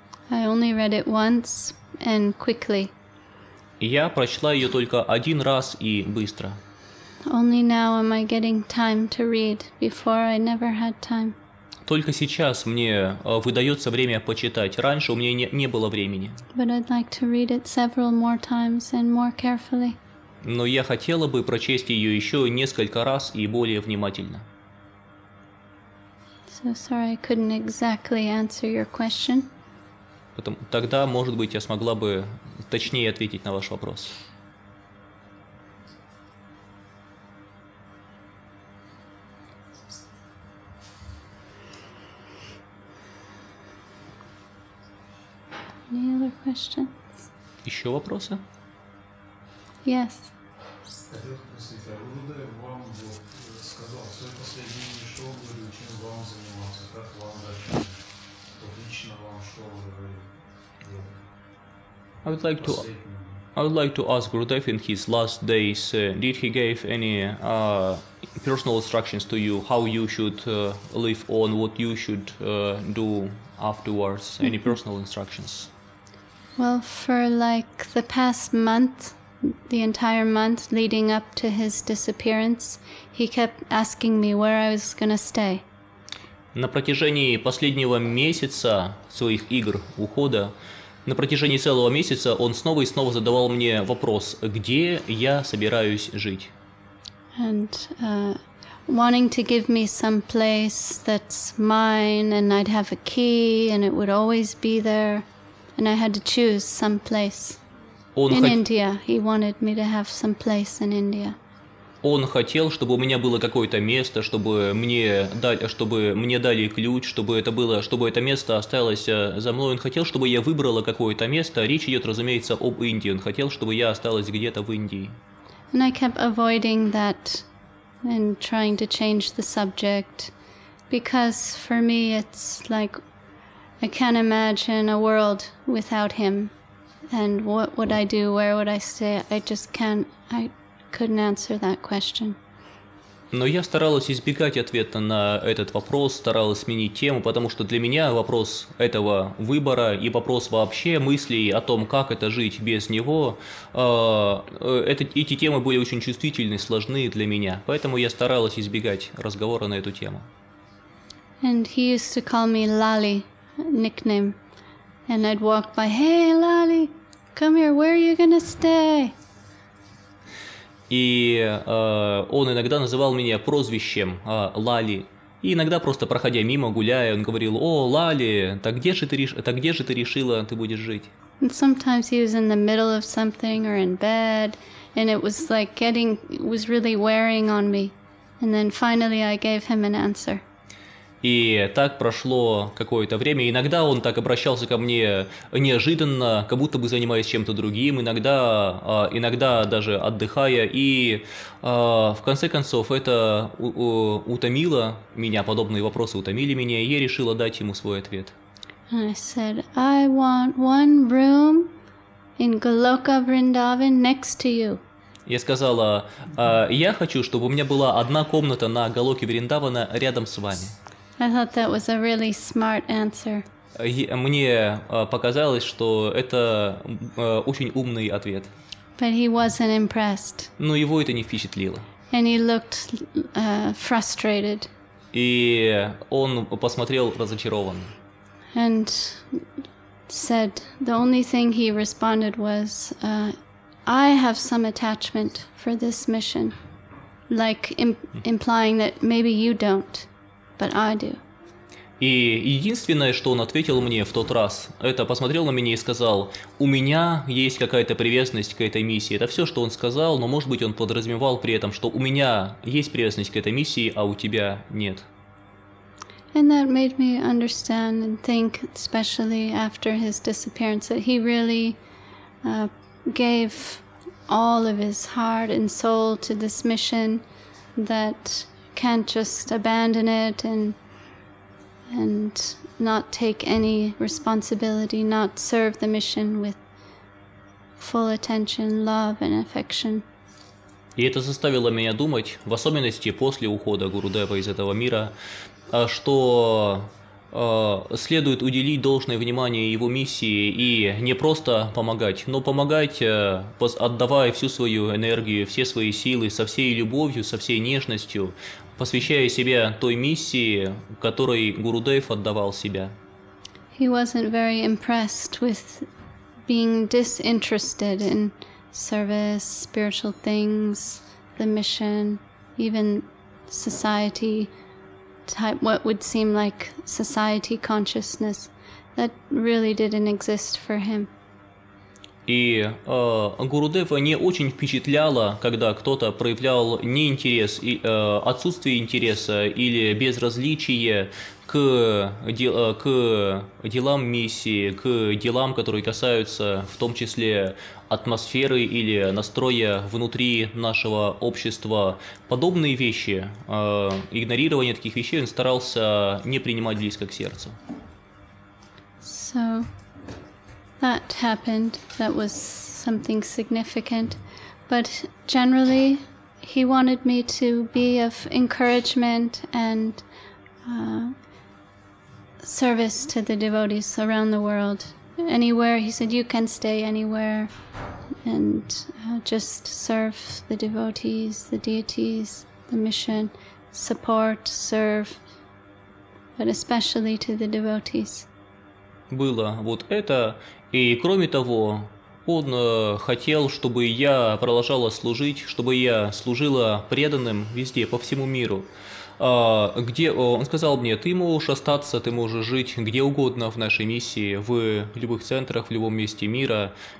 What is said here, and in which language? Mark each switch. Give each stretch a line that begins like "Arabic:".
English: I only read it once and quickly.
Russian: Я прочла ее только один раз и быстро.
English: Only now am I getting time to read. Before I never had time.
Russian: Только сейчас мне выдается время почитать. Раньше у меня не было времени.
English: But I'd like to read it several more times and more carefully.
Russian: Но я хотела бы прочесть ее еще несколько раз и более внимательно.
English: So sorry I couldn't exactly answer your question.
Russian: Тогда, может быть, я смогла бы точнее ответить на ваш вопрос.
English: Any other questions?
Russian: Еще вопросы?
English: Yes.
Russian: Хотел спросить, а Гурудев вам сказал, в своей последней шоу говорил, чем вам заниматься, как вам дальше, лично вам что говорил?
English: I would like to ask Gurudev in his last days, did he give any personal instructions to you, how you should live on, what you should do afterwards, any personal instructions? Well, for like the past month, the entire month leading up to his disappearance, he kept asking me where I was going to stay.
Russian: На протяжении последнего месяца своих игр ухода, на протяжении целого месяца он снова и снова задавал мне вопрос, где я собираюсь жить.
English: And wanting to give me some place that's mine, and I'd have a key, and it would always be there, and I had to choose some place. In India, he wanted me to have some place in India.
Russian: Он хотел, чтобы у меня было какое-то место, чтобы мне дали ключ, чтобы это место осталось за мной. Он хотел, чтобы я выбрала какое-то место. Речь идет, разумеется, об Индии. Он хотел, чтобы я осталась где-то в Индии.
English: And I kept avoiding that and trying to change the subject, because for me it's like I can't imagine a world without him. And what would I do? Where would I stay? I couldn't answer that question.
Russian: Но я старалась избегать ответа на этот вопрос, старалась сменить тему, потому что для меня вопрос этого выбора и вопрос вообще мыслей о том, как это жить без него, эти темы были очень чувствительны, сложны для меня. Поэтому я старалась избегать разговора на эту тему.
English: And he used to call me Lali, nickname. And I'd walk by, hey Lali, come here, where are you gonna stay?
Russian: И он иногда называл меня прозвищем Лали. И иногда просто проходя мимо, гуляя, он говорил: «О, Лали, так где же ты решила, ты будешь жить?»
English: And sometimes he was in the middle of something or in bed, and it was like it was really wearing on me. And then finally I gave him an answer.
Russian: И так прошло какое-то время. Иногда он так обращался ко мне неожиданно, как будто бы занимаясь чем-то другим, иногда даже отдыхая. И в конце концов это утомило меня, подобные вопросы утомили меня, и я решила дать ему свой ответ.
English: And I said, I want one room in Goloka Vrindavan next to you.
Russian: Я сказала: я хочу, чтобы у меня была одна комната на Галоке Вриндавана рядом с вами.
English: I thought that was a really smart answer.
Russian: Мне показалось, что это очень умный ответ.
English: But he wasn't impressed.
Russian: Но его это не впечатлило.
English: And he looked frustrated.
Russian: И он посмотрел разочарованно.
English: And said, the only thing he responded was, I have some attachment for this mission. Like implying that maybe you don't. But I do.
Russian: И единственное, что он ответил мне в тот раз, это посмотрел на меня и сказал: у меня есть какая-то привязанность к этой миссии. Это все, что он сказал, но, может быть, он подразумевал при этом, что у меня есть привязанность к этой миссии, а у тебя нет.
English: And that made me understand and think, especially after his disappearance, that he really gave all of his heart and soul to this mission, that can't just abandon it and not take any responsibility, not serve the mission with full attention, love and affection.
Russian: И это заставило меня думать, в особенности после ухода Гурудева из этого мира, что следует уделить должное внимание его миссии и не просто помогать, но помогать, отдавая всю свою энергию, все свои силы, со всей любовью, со всей нежностью, посвящая себя той миссии, которой Гурудев отдавал себя.
English: He wasn't very impressed with being disinterested in service, spiritual things, the mission, even society type, what would seem like society consciousness. That really didn't exist for him.
Russian: И Гурудева не очень впечатляло, когда кто-то проявлял неинтерес, отсутствие интереса или безразличие к делам миссии, к делам, которые касаются в том числе атмосферы или настроя внутри нашего общества. Подобные вещи, игнорирование таких вещей он старался не принимать близко к сердцу.
English: So that happened. That was something significant. But generally, he wanted me to be of encouragement and service to the devotees around the world. Anywhere, he said, you can stay anywhere and just serve the devotees, the deities, the mission, support, serve, but especially to the devotees.
Russian: Было вот это, и кроме того, он хотел, чтобы я продолжала служить, чтобы я служила преданным везде, по всему миру. Где он сказал мне: ты можешь остаться, ты можешь жить где угодно в нашей миссии, в любых центрах, в любом месте мира.